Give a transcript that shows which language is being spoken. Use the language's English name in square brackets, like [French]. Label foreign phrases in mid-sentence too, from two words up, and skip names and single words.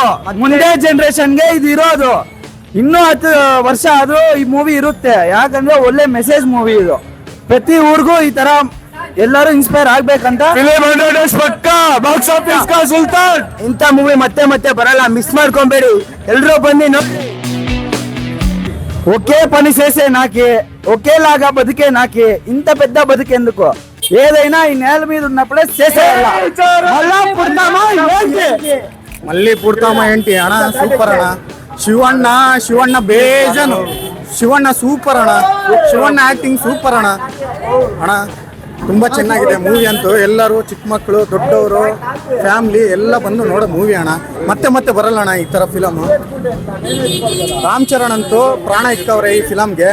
[Kannada] ಮುಂದೆ ಜನರೇಷನ್ಗೆ ಇದು ಇರೋದು. ಇನ್ನೂ 10 ವರ್ಷ ಆದ್ರೂ ಈ ಮೂವಿ ಇರುತ್ತೆ. ಯಾಕಂದ್ರೆ ಒಳ್ಳೆ [English] message movie [Kannada] ಇದು. ಪ್ರತಿ ಊರಿಗೂ ಈ ತರ ಎಲ್ಲರೂ ಇನ್ಸ್ಪೈರ್ ಆಗ್ಬೇಕಂತ. [English] box office [Hindi] का सुल्तान [Kannada] ಇಂಥ ಮೂವಿ ಮತ್ತೆ ಮತ್ತೆ ಬರಲ್ಲ, ಮಿಸ್ ಮಾಡ್ಕೊಂಬೇಡಿ. ಎಲ್ರೂ ಬನ್ನಿ. [Telugu] ఒకే పని చేసే నాకే, ఒకేలాగా బతికే నాకే, ఇంత పెద్ద బతికేందుకు? ఏదైనా ఈ నేల మీద ఉన్నప్పుడే చేసేయాల. మళ్ళీ పుడతామా ఏంటి అన్న? సూపర్ అన్న. [Kannada] ಶಿವಣ್ಣ ಬೇಜಾನು. ಶಿವಣ್ಣ ಸೂಪರ್ ಅಣ್ಣ. ಶಿವಣ್ಣ [English] acting super [Kannada] ಅಣ್ಣ. ತುಂಬ ಚೆನ್ನಾಗಿದೆ ಮೂವಿ ಅಂತೂ. ಎಲ್ಲರೂ ಚಿಕ್ಕ ಮಕ್ಕಳು, ದೊಡ್ಡವರು, ಫ್ಯಾಮ್ಲಿ ಎಲ್ಲ ಬಂದು ನೋಡೋ ಮೂವಿ ಅಣ್ಣ. ಮತ್ತೆ ಬರಲ್ಲ ಅಣ್ಣ ಈ ಥರ ಫಿಲಮು. ರಾಮ್ ಚರಣ್ ಅಂತೂ ಪ್ರಾಣ ಇಕ್ಕವ್ರೆ ಈ ಫಿಲಮ್ಗೆ.